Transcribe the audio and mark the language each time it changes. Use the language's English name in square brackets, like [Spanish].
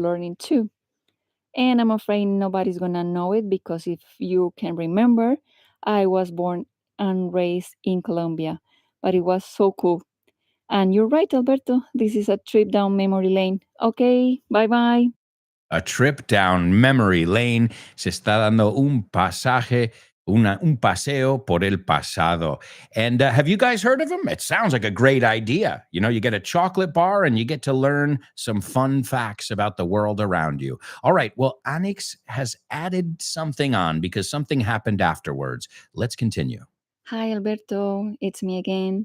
[English] learning too. And I'm afraid nobody's gonna know it because if you can remember, I was born and raised in Colombia, but it was so cool. And you're right, Alberto, this is a trip down memory lane. Okay, bye bye. A trip down memory lane. [Spanish] Se está dando un pasaje, un paseo por el pasado. [English] And have you guys heard of them? It sounds like a great idea. You get a chocolate bar and you get to learn some fun facts about the world around you. All right, well, Anix has added something on because something happened afterwards. Let's continue. Hi, Alberto, it's me again.